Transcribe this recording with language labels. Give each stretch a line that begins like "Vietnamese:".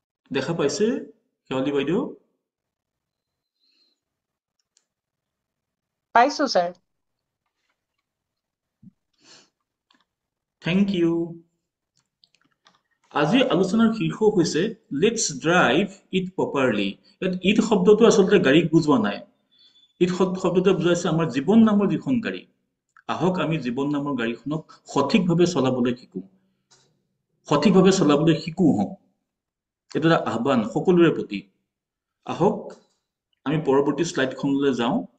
Assamese: দেখা পাইছে শেৱালী বাইদেউ? পাইছো স্যাৰ।
English: Thank you.
Assamese: আজি আলোচনাৰ শীৰ্ষক হৈছে
English: Let's drive it properly.
Assamese: ইয়াত ইট শব্দটো আচলতে গাড়ীক বুজোৱা নাই। ইট শব্দটোৱে বুজাইছে আমাৰ জীৱন নামৰ যিখন গাড়ী। আহক আমি জীৱন নামৰ গাড়ীখনক সঠিকভাৱে চলাবলৈ শিকো। সঠিকভাৱে চলাবলৈ শিকো হওক। এইটো এটা আহ্বান সকলোৰে প্ৰতি। আহক আমি পৰৱৰ্তী শ্লাইডখনলৈ যাওঁ।